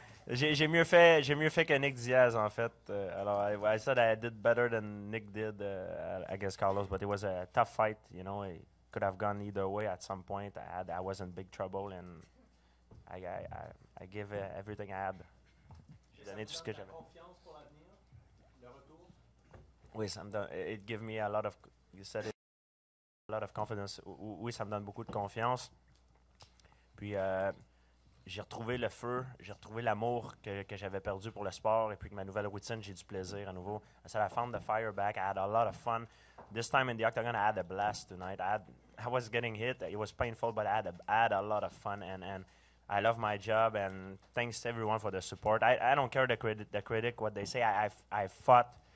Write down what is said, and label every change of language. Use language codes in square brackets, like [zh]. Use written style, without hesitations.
[fr] J'ai mieux fait que Nick Diaz en fait. [en] Alors I said I did better than Nick did against Carlos, but it was a tough fight. It could have gone either way at some point. I was in big trouble and I gave everything I had. [fr] Donné tout ce que j'avais. [en] Oui, it gave me a lot of, you said it, a lot of confidence. [fr] Oui, ça me donne beaucoup de confiance. Puis j'ai retrouvé le feu, j'ai retrouvé l'amour que j'avais perdu pour le sport et puis que ma nouvelle routine, j'ai du plaisir à nouveau. [en] So I found the fire back. I had a lot of fun. This time in the octagon, I had a blast tonight. I was getting hit. It was painful, but I had a lot of fun and I love my job, and thanks to everyone for the support. I don't care the critic, what they say. I fought.